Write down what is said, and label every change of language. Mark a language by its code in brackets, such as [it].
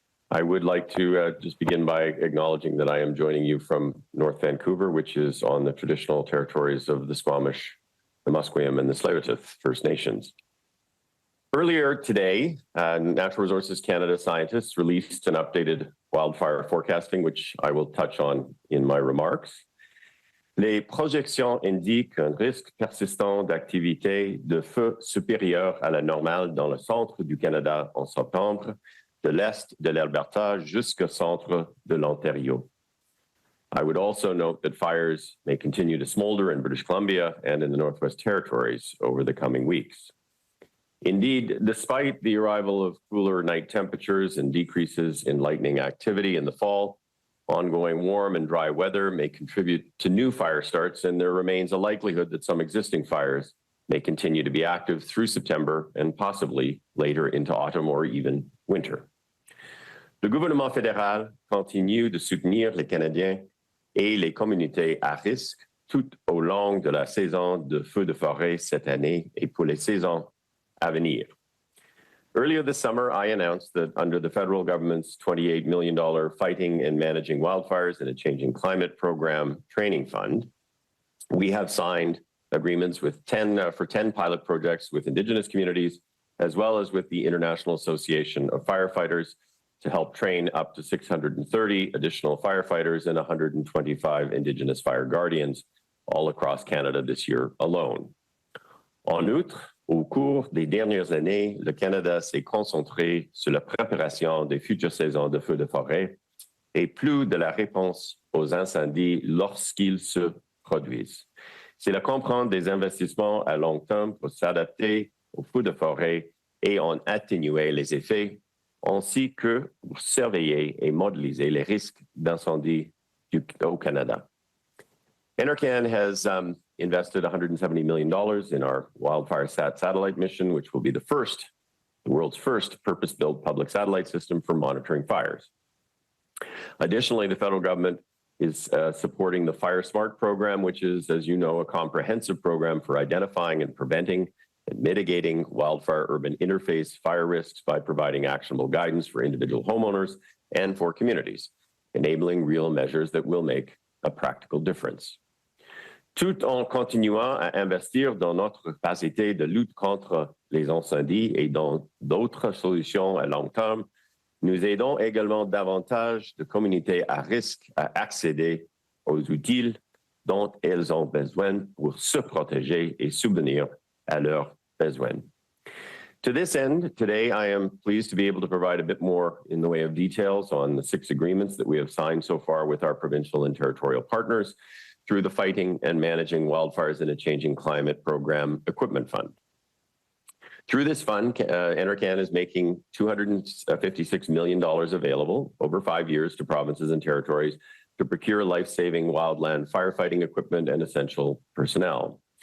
[en] I would like to just begin by acknowledging that I am joining you from North Vancouver, which is on the traditional territories of the Squamish, the Musqueam, and the Tsleil-Waututh First Nations. Earlier today, Natural Resources Canada scientists released an updated wildfire forecasting, which I will touch on in my remarks. [fr] Les projections indiquent un risque persistant d'activité de feu supérieur à la normale dans le centre du Canada en septembre, de l'est de l'Alberta jusqu'au centre de l'Ontario. [en] I would also note that fires may continue to smolder in British Columbia and in the Northwest Territories over the coming weeks. Indeed, despite the arrival of cooler night temperatures and decreases in lightning activity in the fall, ongoing warm and dry weather may contribute to new fire starts, and there remains a likelihood that some existing fires may continue to be active through September and possibly later into autumn or even winter. [fr] Le gouvernement fédéral continue de soutenir les Canadiens et les communautés à risque tout au long de la saison de feux de forêt cette année et pour les saisons à venir. [en] Earlier this summer, I announced that under the federal government's $28 million Fighting and Managing Wildfires in a Changing Climate Program training fund, we have signed agreements with 10 pilot projects with Indigenous communities, as well as with the International Association of Firefighters to help train up to 630 additional firefighters and 125 Indigenous fire guardians all across Canada this year alone. [fr] En outre, au cours des dernières années, le Canada s'est concentré sur la préparation des futures saisons de feux de forêt et plus de la réponse aux incendies lorsqu'ils se produisent. Cela comprend des investissements à long terme pour s'adapter aux feux de forêt et en atténuer les effets, ainsi que pour surveiller et modéliser les risques d'incendie au Canada. [en] NRCan has invested $170 million in our WildfireSat satellite mission, which will be the world's first purpose-built public satellite system for monitoring fires. Additionally, the federal government is supporting the Fire Smart program, which is, as you know, a comprehensive program for identifying and preventing and mitigating wildfire-urban interface fire risks by providing actionable guidance for individual homeowners and for communities, enabling real measures that will make a practical difference. [fr] Tout en continuant à investir dans notre capacité de lutte contre les incendies et dans d'autres solutions à long terme, nous aidons également davantage de communautés à risque à accéder aux outils dont elles ont besoin pour se protéger et subvenir à leurs besoins. [en] To this end, today I am pleased to be able to provide a bit more in the way of details on the 6 agreements that we have signed so far with our provincial and territorial partners through the Fighting and Managing Wildfires in a Changing Climate Program Equipment Fund. Through this fund, NRCan is making $256 million available over 5 years to provinces and territories to procure life-saving wildland firefighting equipment and essential personnel.